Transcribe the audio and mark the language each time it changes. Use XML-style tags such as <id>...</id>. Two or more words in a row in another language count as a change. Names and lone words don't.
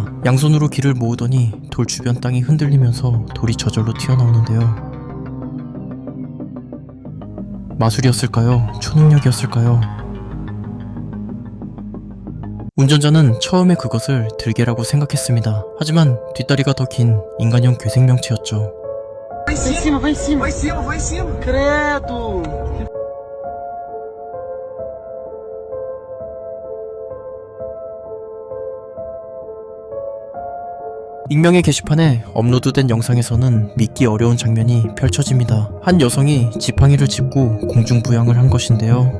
<ko>양손으로 길을 모으더니 돌 주변 땅이 흔들리면서 돌이 저절로 튀어나오는데요. 마술이었을까요? 초능력이었을까요? 운전자는 처음에 그것을 들개라고 생각했습니다. 하지만 뒷다리가 더 긴 인간형 괴생명체였죠.</ko> <pt>Vai em cima, vai em cima. Vai em cima, vai em cima. Credo.</pt> <ko>익명의 게시판에 업로드된 영상에서는 믿기 어려운 장면이 펼쳐집니다. 한 여성이 지팡이를 짚고 공중부양을 한 것인데요.</ko>